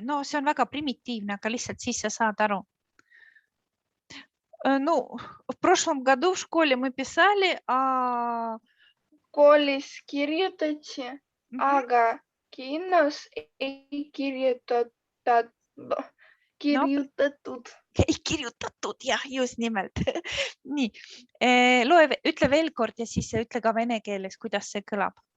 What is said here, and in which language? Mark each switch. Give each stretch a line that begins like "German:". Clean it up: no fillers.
Estonian: No see on väga primitiivne, aga lihtsalt siis sa saad aru.
Russian: Ну, в прошлом году в школе мы писали, а...
Estonian: Koolis kirjutati, aga kinos ei kirjutatud. Ei kirjutatud, jah, just nimelt. Nii, ütle veel kord ja siis ütle ka vene keeles, kuidas see kõlab.